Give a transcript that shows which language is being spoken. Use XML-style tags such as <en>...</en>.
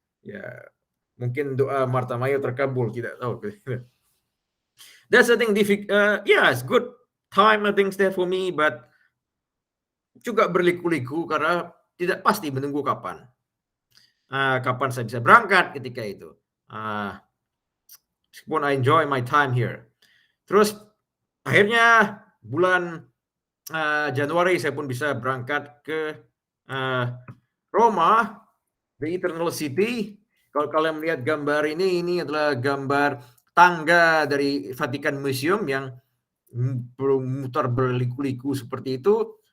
<id>Ya, mungkin doa Martha Mayo terkabul, tidak tahu.</id> <en>That's the thing. It's good time, I think, there for me, but</en> <id>juga berliku-liku karena tidak pasti menunggu kapan saya bisa berangkat ketika itu. Meskipun</id> <en>I enjoy my time here.</en> <id>Terus akhirnya bulan Januari saya pun bisa berangkat ke Roma, the Eternal City. Kalau kalian melihat gambar ini adalah gambar tangga dari Vatican Museum yang memutar berliku-liku seperti itu.</id>